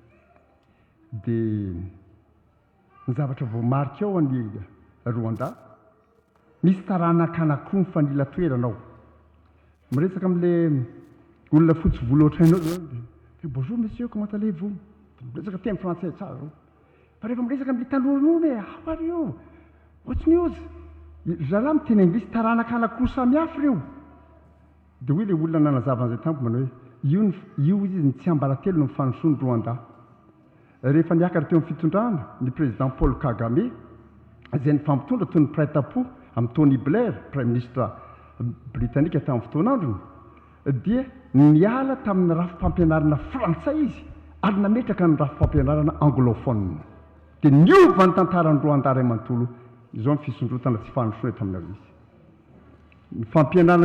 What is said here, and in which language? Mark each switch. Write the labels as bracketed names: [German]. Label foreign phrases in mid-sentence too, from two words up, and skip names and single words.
[Malagasy] dia ny zavatra voamarika ao any Rwanda misy taranaka anankiroa mifanila toeranao miresaka amin'ilay olona fotsy volo ohatranao [French] bonjour monsieur comment allez-vous [Malagasy] miresaka teny français tsara reo fa rehefa miresaka amin'ilay tanoran'olo [English] how are you what's news [Malagasy] zalahy miteny anglisy taranaka anankiroa samihafa reo dia hoe ilay olona nanazava an'izay tampo manao hoe io izy ny tsy ambaratelo no mifanosony Rwanda rehefa niakatra teo amin'ny fitondrana ny président Paul Kagame izay nifampitondra toy ny prête-à-pot amin'ny Tony Blair [French] prime ministre [Malagasy] britannika tamin'ny fotoanandrony dia niala tamin'ny rafim-pampianarana frantsay izy ary nametraka ny rafim-pampianarana anglophone dia niova ny tantaran'ny Rwanda ray manontolo izao ny fisondrotana tsy fanosona eto amin'io izy ny fampianarana